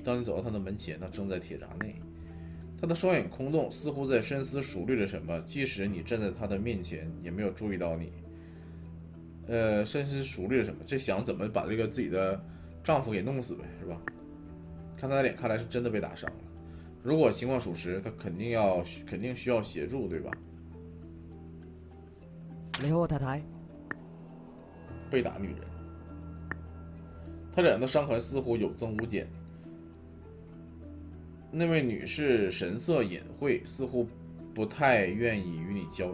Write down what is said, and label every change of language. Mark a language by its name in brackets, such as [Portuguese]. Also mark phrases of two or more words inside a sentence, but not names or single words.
[Chinese] 當你走到她的門前，她正在鐵閘內。他的雙眼空洞，似乎在深思熟慮着什麼。即使你站在他的面前，也沒有注意到你。深思熟慮着什麼？這想怎麼把這個自己的丈夫給弄死唄，是吧？看他的臉，看來是真的被打傷了。如果情況屬實，他肯定需要協助，對吧？你好，我太太。被打女人，他臉上的傷痕似乎有增無減。那位女士神色隱晦，似乎不太願意與你交。